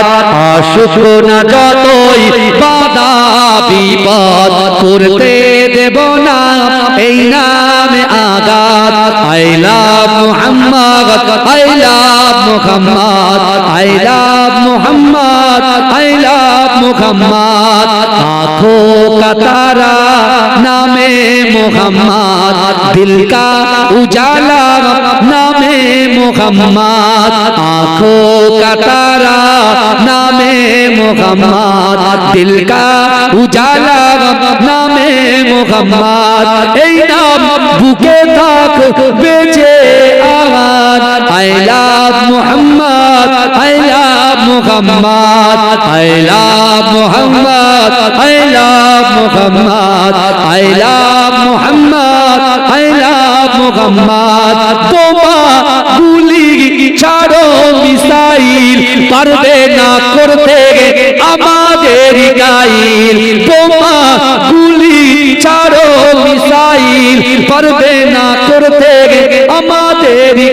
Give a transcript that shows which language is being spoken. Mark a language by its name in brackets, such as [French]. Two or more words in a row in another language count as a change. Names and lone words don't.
[Bangla] আশুক না যতই বাধা বিপদ, করতে দেব না এই নামে আঘাত। [English] I love Muhammad, I love Muhammad, I love Muhammad, I love Muhammad. [Hindi] आँखों का तारा नामे मुहम्मद, दिल का उजाला नामे मुहम्मद। आँखों का तारा नामे मुहम्मद, दिल का उजाला नामे मुहम्मद। [Bangla] এই নাম বুকে থাক বেঁচে আমার। [English] I love Muhammad, I love Muhammad, I love Muhammad, I love Muhammad, I love Muhammad, I love Muhammad. [Bangla] তোমা গুলি ছাড়ো মিসাইল, পারবে না করতে আমাদের গাইল। তোমা গুলি ছাড়ো মিসাইল, পারবে না করতে আমাদের গাইল।